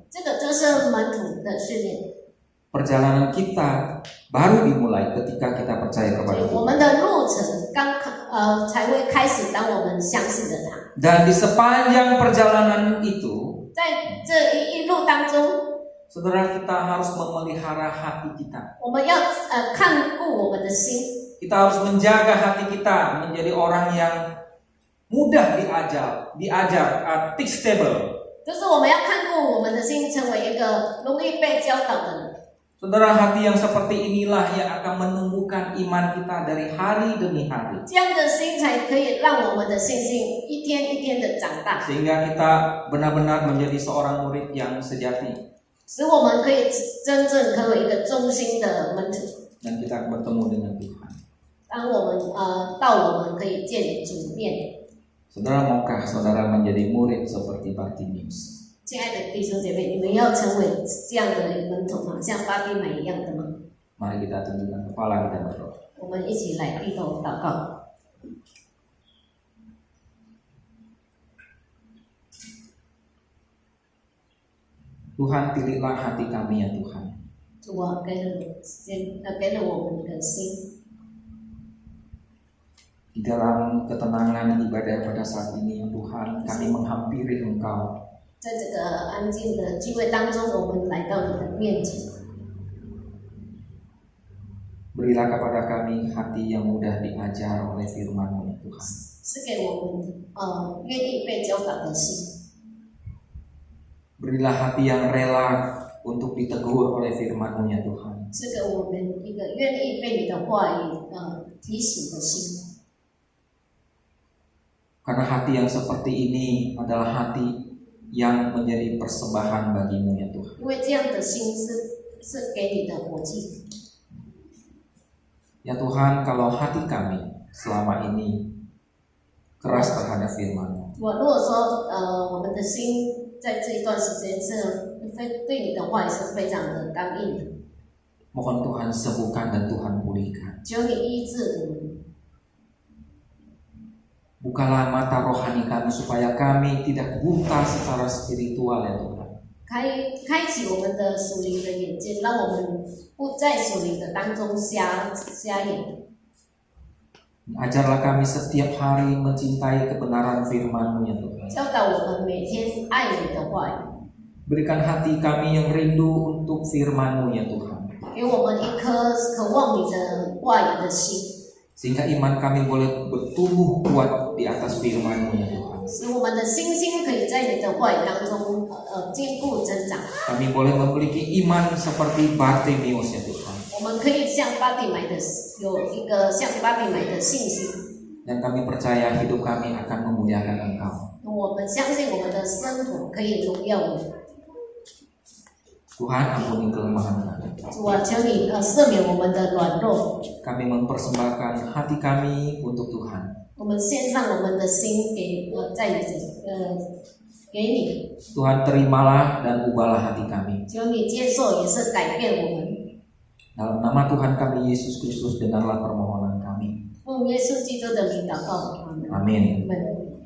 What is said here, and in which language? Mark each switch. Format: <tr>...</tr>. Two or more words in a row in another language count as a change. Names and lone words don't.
<zh>这个就是门徒的训练。</zh> <id>Perjalanan kita baru dimulai ketika kita percaya</id> <zh>所</zh> <id>kepada</id> <zh>以我</zh> <id>Tuhan.</id> <zh>们的路程才会开始，当我们相信着他。</zh> <id>Dan di sepanjang perjalanan itu,</id> <zh>在这一路当中，</zh> <id>saudara, kita harus memelihara hati kita.</id> <zh>我们要看顾我们的心，</zh> <id>Kita harus menjaga hati kita menjadi orang yang mudah diajar, teachable.</id> <zh>就是我们要看顾我们的心，成为一个容易被教导的人。</zh> <id>Saudara, hati yang seperti inilah yang akan menumbuhkan iman kita dari hari demi hari.</id> <zh>这样的心才可以让我们的信心一天一天的长大，</zh> <id>Sehingga kita benar-benar menjadi seorang murid yang sejati.</id> <zh>使我们可以真正成为一个忠心的门徒。</zh> <id>Dan kita bertemu dengan Tuhan.</id> <zh>当我们到我们可以见主面，</zh> <id>Saudara, maukah saudara menjadi murid seperti Bartimius?</id> <zh>亲爱的弟兄姐妹，你们要成为这样的门徒吗？像巴蒂买一样的吗？</zh> <id>Mari kita tundukkan kepala, kita berdoa.</id> <zh>我们一起来低头祷告。</zh> <id>Tuhan, pilihlah hati kami ya Tuhan.</id> <zh>主啊，给了我们的心，</zh> <id>Di dalam ketenangan ibadah pada saat ini ya Tuhan, kami menghampiri Engkau.</id> <zh>在这个安静的聚会当中，我们来到你的面前。</zh> <id>Berilah kepada kami hati yang mudah diajar oleh firman-Mu ya Tuhan.</id> <zh>是给我们愿意被教导的心，</zh> <id>Berilah hati yang rela untuk ditegur oleh firman-Mu ya Tuhan.</id> <zh>是给我们一个愿意被你的话语提醒的心。</zh> <id>Karena hati yang seperti ini adalah hati yang menjadi persembahan bagimu ya Tuhan.</id> <zh>因为这样的心是给你的活祭。</zh> <id>Ya Tuhan, kalau hati kami selama ini keras terhadap firman-Mu,</id> <zh>如果说我们的心在这一段时间是对你的话语是非常的刚硬的，</zh> <id>mohon Tuhan sembuhkan dan Tuhan pulihkan.</id> <zh>求你医治我们。</zh> <id>Bukalah mata rohani kami supaya kami tidak buta secara spiritual ya Tuhan.</id> <zh>开启我们的属灵的眼睛，让我们不在属灵的当中瞎眼。</zh> <id>Ajarlah kami setiap hari mencintai kebenaran firman-Mu ya Tuhan.</id> <zh>教导我们每天爱你的话语，</zh> <id>Berikan hati kami yang rindu untuk firman-Mu ya Tuhan.</id> <zh>给我们一颗渴望你的话语的心，</zh> <id>Sehingga iman kami boleh bertumbuh kuat di atas firman-Mu ya Tuhan.</id> <zh>使我们的信心可以在你的话语当中坚固增长。</zh> <id>Kami boleh memiliki iman seperti Bartimius ya Tuhan.</id> <zh>我们可以像巴蒂买的有一个像巴蒂买的信心，</zh> <id>Dan kami percaya hidup kami akan memuliakan Engkau.</id> <zh>我们相信我们的生活可以荣耀你。</zh> <id>Tuhan, ampuni kelemahan kami.</id> <zh>主啊，求你赦免我们的软弱，</zh> <id>Kami mempersembahkan hati kami untuk Tuhan.</id> <zh>我们献上我们的心给给你，</zh> <id>Tuhan, terimalah dan ubahlah hati kami.</id> <zh>求你接受，也是改变我们。</zh> <id>Dalam nama Tuhan kami Yesus Kristus, dengarlah permohonan kami.</id> <zh>奉耶稣基督的名祷告，阿门。</zh> <id>Amin.</id> <zh>阿门</zh>